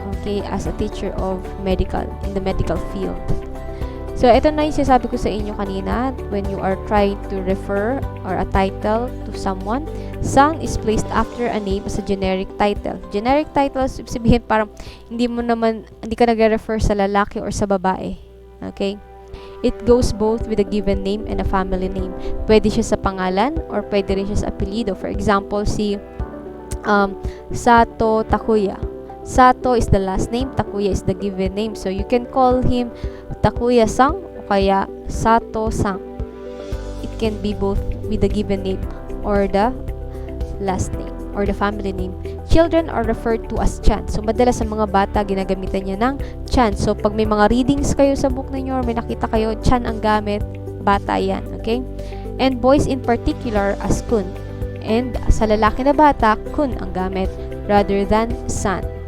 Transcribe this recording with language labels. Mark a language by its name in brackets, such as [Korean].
[English] Okay, as a teacher of medical, in the medical field. [Filipino] So, ito na yung sinasabi ko sa inyo kanina, [English] when you are trying to refer or a title to someone, sang is placed after a name as a generic title. [Filipino] Generic titles, sabihin parang hindi ka nagre-refer sa lalaki or sa babae. Okay? [English] It goes both with a given name and a family name. [Filipino] Pwede siya sa pangalan or pwede rin siya sa apelyido. [English] For example, si Sato Takuya. Sato is the last name, Takuya is the given name. So, you can call him Takuya-san o kaya Sato-san. It can be both with the given name or the last name or the family name. Children are referred to as chan. [Filipino] So, madalas sa mga bata, ginagamitan niya ng chan. So, pag may mga readings kayo sa book ninyo or may nakita kayo, chan ang gamit, bata yan. [English] Okay? And boys in particular as kun. [Filipino] And sa lalaki na bata, kun ang gamit rather than san.